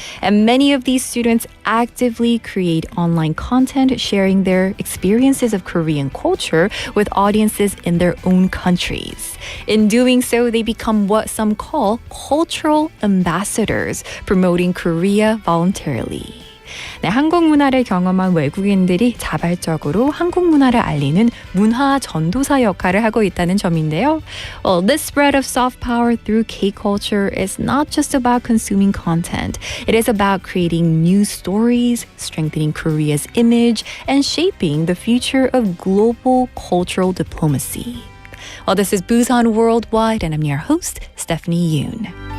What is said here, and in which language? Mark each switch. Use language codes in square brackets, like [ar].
[en] And many of these students actively create online content sharing their experiences of Korean culture with audiences in their own countries. In doing so, they become what some call cultural ambassadors, promoting Korea voluntarily. [ko] 네, 한국 문화를 경험한 외국인들이 자발적으로 한국 문화를 알리는 문화 전도사 역할을 하고 있다는 점인데요. [en] Well, this spread of soft power through K-culture is not just about consuming content. It is about creating new stories, strengthening Korea's image, and shaping the future of global cultural diplomacy. Well, this is Busan Worldwide, and I'm your host, Stephanie Yoon.